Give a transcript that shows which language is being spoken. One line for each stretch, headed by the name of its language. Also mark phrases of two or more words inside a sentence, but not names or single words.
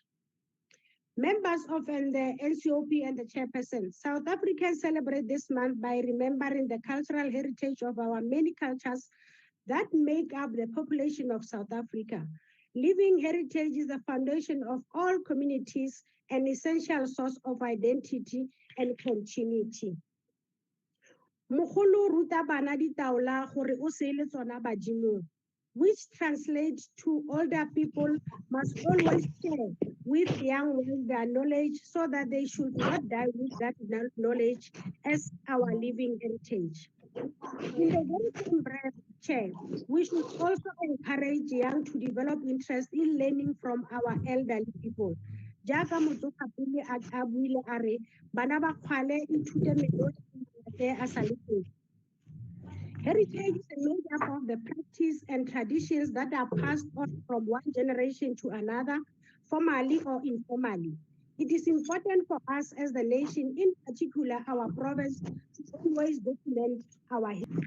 English: Members of the NCOP and the chairperson, South Africans celebrate this month by remembering the cultural heritage of our many cultures that make up the population of South Africa. Living heritage is the foundation of all communities, an essential source of identity and continuity.
Tswana: Mogolo ruta bana ditaola gore o se le tsona badimong,
English: which translates to older people must always share with young ones their knowledge so that they should not die with that knowledge as our living heritage. In the very same breath, Chair, we should also encourage young to develop interest in learning from our elderly people.
Tswana: Jaaka motsoga pele a buile a re bana ba kgwale ithute melodi a sa le teng.
English: Heritage is made up of the practice and traditions that are passed on from one generation to another, formally or informally. It is important for us as the nation, in particular our province, to always document our history.